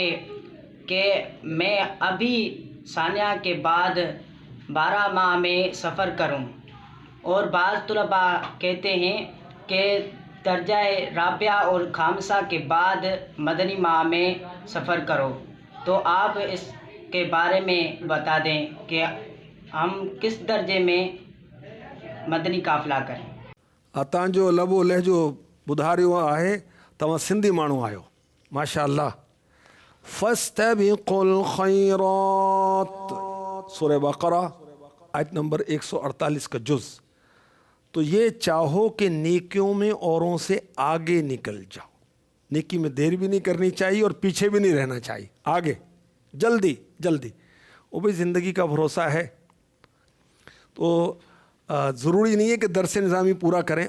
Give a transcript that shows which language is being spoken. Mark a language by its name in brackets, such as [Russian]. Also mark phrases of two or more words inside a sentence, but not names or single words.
[Urdu] کہ میں ابھی ثانیہ کے بعد 12 ماہ میں سفر کروں، اور بعض طلباء کہتے ہیں کہ درجہ رابعہ اور خامسہ کے بعد مدنی ماہ میں سفر کرو، تو آپ اس کے بارے میں بتا دیں کہ ہم کس درجے میں مدنی قافلہ کریں۔ [Sindhi] तव्हांजो लबो लहजो ॿुधारियो आहे, तव्हां सिंधी माण्हू आहियो, [Arabic] ما شاء الله. فاستبقوا الخيرات, [Urdu] سورہ بقرہ آیت نمبر 148 کا جز. تو یہ چاہو کہ نیکیوں میں اوروں سے آگے نکل جاؤ، نیکی میں دیر بھی نہیں کرنی چاہیے اور پیچھے بھی نہیں رہنا چاہیے، آگے جلدی جلدی. وہ بھی زندگی کا بھروسہ ہے، تو ضروری نہیں ہے کہ درس نظامی پورا کریں.